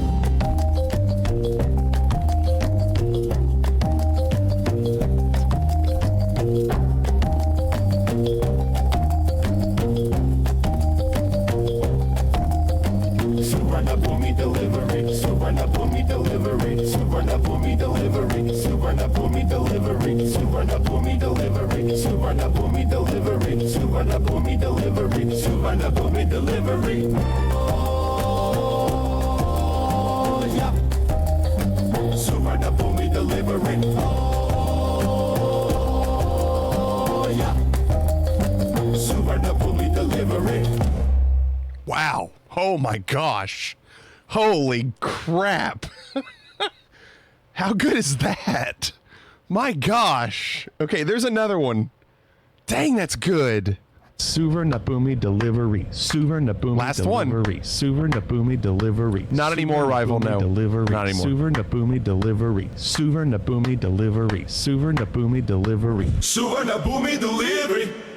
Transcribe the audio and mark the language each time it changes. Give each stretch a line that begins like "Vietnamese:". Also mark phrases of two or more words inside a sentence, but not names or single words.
English: Suvarnabhumi delivery, Suvarnabhumi delivery, Suvarnabhumi delivery, Suvarnabhumi delivery, Suvarnabhumi delivery, Suvarnabhumi delivery, Suvarnabhumi delivery, Suvarnabhumi delivery. Oh yeah. Suvarnabhumi delivery. Oh yeah. Suvarnabhumi delivery. Wow. Oh my gosh. Holy crap. How good is that? My gosh. Okay, there's another one. Dang, that's good. Suvar Nabumi delivery. Suvar Nabumi Last delivery. one. Suvar Nabumi delivery. Not anymore, rival. No. Delivery. Not anymore. Suvar Nabumi delivery. Suvar Nabumi delivery. Suvar Nabumi delivery. Suvarnabhumi delivery.